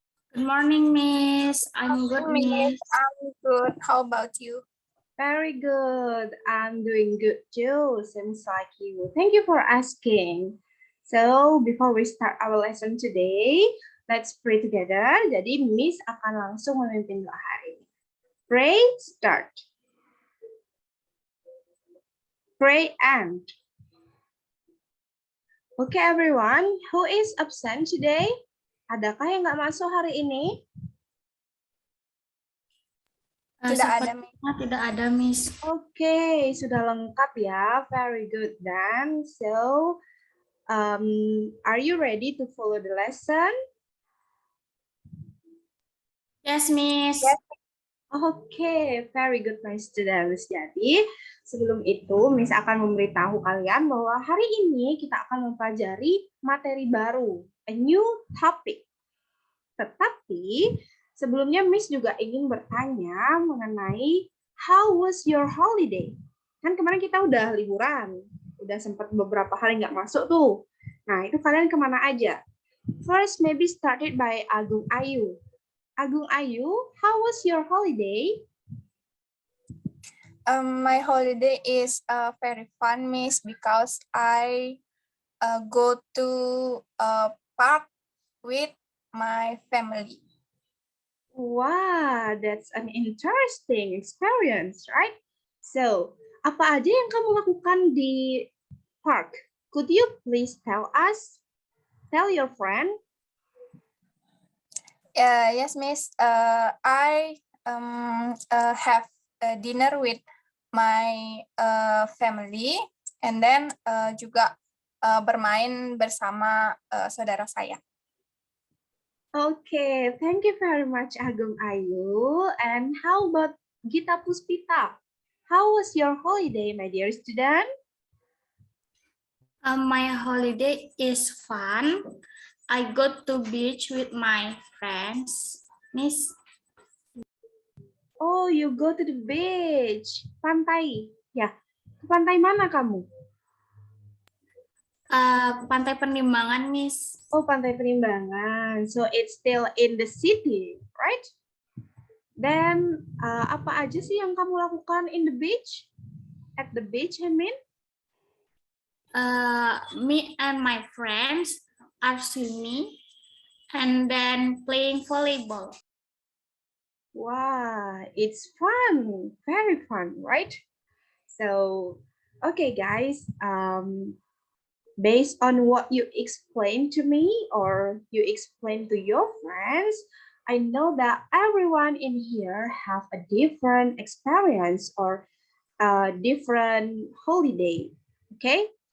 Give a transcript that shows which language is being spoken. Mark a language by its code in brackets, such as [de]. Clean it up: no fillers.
[en] Good morning, Miss. I'm good, Miss. I'm good. How about you? Very good. I'm doing good too. Seems like you. Thank you for asking. So, before we start our lesson today, let's pray together. [id] Jadi, Miss akan langsung memimpin doa hari ini. [en] Pray, start. Pray and. Okay, everyone. Who is absent today? [id] Adakah yang nggak masuk hari ini? Tidak ada, Miss. Oke, sudah lengkap ya. [en] Very good then. So, are you ready to follow the lesson? Yes, Miss. Yes. Oke, very good, my students. [id] Jadi, sebelum itu, Miss akan memberitahu kalian bahwa hari ini kita akan mempelajari materi baru, [en] a new topic. [id] Tetapi, sebelumnya Miss juga ingin bertanya mengenai [en] how was your holiday? [id] Kan kemarin kita udah liburan, udah sempat beberapa hari nggak masuk tuh. Nah, itu kalian kemana aja? [en] First, maybe started by Agung Ayu. Agung Ayu, how was your holiday? My holiday is very fun, Miss, because I go to a park with my family. Wow, that's an interesting experience, right? [id] So, apa aja yang kamu lakukan di park? [en] Could you please tell us? Tell your friend. Yes, Miss. I have a dinner with my family, and then [id] juga bermain bersama saudara saya. [en] Okay, thank you very much, Agung Ayu. And how about Gita Puspita? How was your holiday, my dear student? My holiday is fun. I go to beach with my friends, Miss. Oh, you go to the beach. [id] Pantai. Ya, ke pantai mana kamu? Pantai Penimbangan, Miss. Oh, Pantai Penimbangan. [en] So it's still in the city, right? [id] Then apa aja sih yang kamu lakukan [en] in the beach? At the beach, I mean? Me and my friends are swimming and then playing volleyball. Wow, it's fun, very fun, right? So, okay, guys, based on what you explained to me or you explained to your friends, I know that everyone in here have a different experience or a different holiday, okay?